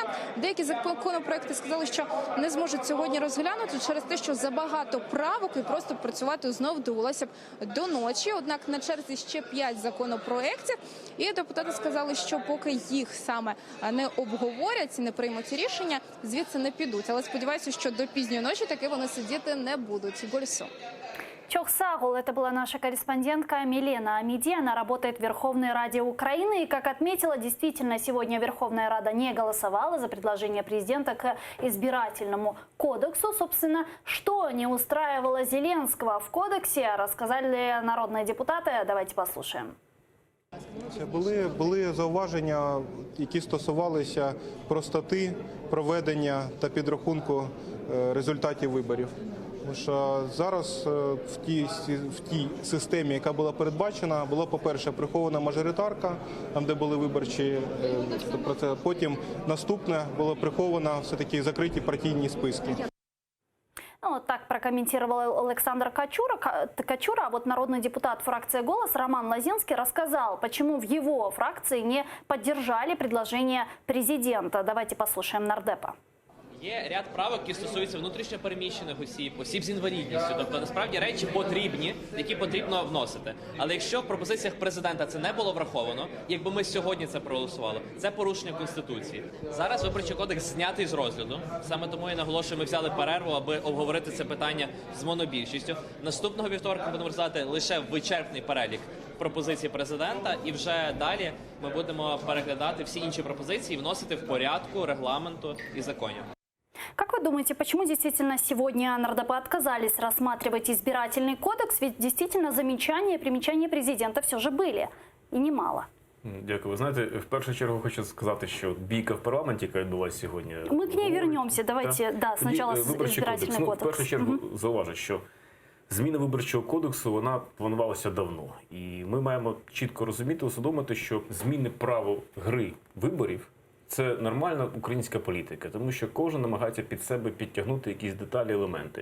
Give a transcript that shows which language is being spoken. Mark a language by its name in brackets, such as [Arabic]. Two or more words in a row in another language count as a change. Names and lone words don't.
[Ukrainian] Деякі законопроекти сказали, що не зможуть сьогодні розглянути через те, що забагато правок і просто працювати знову довелося б до ночі. Однак на черзі ще 5 законопроєктів. І депутати сказали, що поки їх саме не обговорять, не приймуть рішення, звідси не підуть. Але сподіваюся, що до пізньої ночі таки вони сидіти не будуть. Гольсо. Чохсагул, [Russian] это была наша корреспондентка Милена Амиди. Она работает в Верховной Раде Украины. И, как отметила, действительно, сегодня Верховная Рада не голосовала за предложение президента к избирательному кодексу. Собственно, что не устраивало Зеленского в кодексе, рассказали народные депутаты. Давайте послушаем. [Ukrainian] Були зауваження, які стосувалися простоти проведення та підрахунку результатів виборів. Тому що зараз в тій системі, яка була передбачена, була, по-перше, прихована мажоритарка, там, де були виборчі процеси. Потім наступне було приховано все-таки закриті партійні списки. [Russian] Ну, вот так прокомментировал Александр Качура. А вот народный депутат фракции «Голос» Роман Лозинский рассказал, почему в его фракции не поддержали предложение президента. Давайте послушаем нардепа. [Ukrainian] Є ряд правок, які стосуються внутрішньо переміщених осіб з інвалідністю. Тобто, насправді, речі потрібні, які потрібно вносити. Але якщо в пропозиціях президента це не було враховано, якби ми сьогодні це проголосували, це порушення Конституції. Зараз Виборчий кодекс знятий з розгляду. Саме тому я наголошую, ми взяли перерву, аби обговорити це питання з монобільшістю. Наступного вівторка будемо розглядати лише вичерпний перелік пропозицій президента, і вже далі ми будемо переглядати всі інші пропозиції і вносити в порядку регламенту і законів. [Russian] Как вы думаете, почему действительно сегодня нардепы отказались рассматривать избирательный кодекс? Ведь действительно замечания и примечания президента все же были. И немало. [Ukrainian] Дякую. Ви знаєте, в першу чергу хочу сказати, що бійка в парламенті, яка відбулася сьогодні... [Russian] Мы к ней вернемся. Давайте, да, сначала избирательный кодекс. [Ukrainian] В першу чергу зауважу, що зміна виборчого кодексу, вона планувалася давно. І ми маємо чітко розуміти, усвідомити, що зміни правил гри виборів – це нормальна українська політика, тому що кожен намагається під себе підтягнути якісь деталі, елементи.